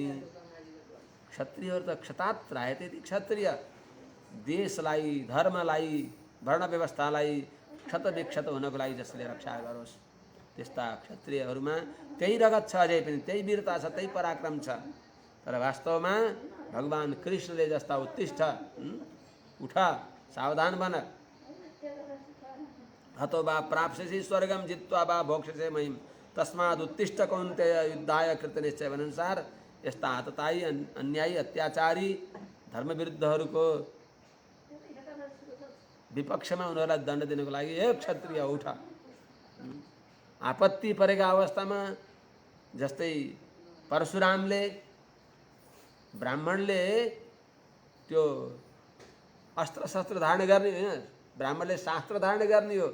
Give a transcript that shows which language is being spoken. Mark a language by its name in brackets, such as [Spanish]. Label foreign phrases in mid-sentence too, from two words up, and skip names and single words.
[Nepali] क्षत्रियहरू त [Sanskrit] क्षतात रायते ती [Nepali] क्षत्रिय, देशलाई, धर्मलाई, वर्ण व्यवस्थालाई क्षतविक्षत हुनको लागि जसले रक्षा गरोस् त्यस्ता क्षत्रियहरूमा त्यही रगत छ, अझै पनि त्यही वीरता छ, त्यही पराक्रम छ। तर वास्तवमा भगवान कृष्णले जस्ता उत्तिष्ठ, उठ, सावधान बन, [Sanskrit] हतो वा प्राप्स्यसि स्वर्गम जित्वा वा भोक्ष्यसे महिम तस्माद् उत्तिष्ठ कौन्तेय युद्धाय कृतनिश्चय [Nepali] अनुसार यस्ता आततायी, अन्यायी, अत्याचारी धर्मविरुद्धहरूको विपक्षमा उनीहरूलाई दण्ड दिनको लागि एक क्षत्रिय उठ। आपत्ति परेका अवस्थामा जस्तै परशुरामले, ब्राह्मणले त्यो अस्त्र शस्त्र धारण गर्ने होइन, ब्राह्मणले शास्त्र धारण गर्ने हो।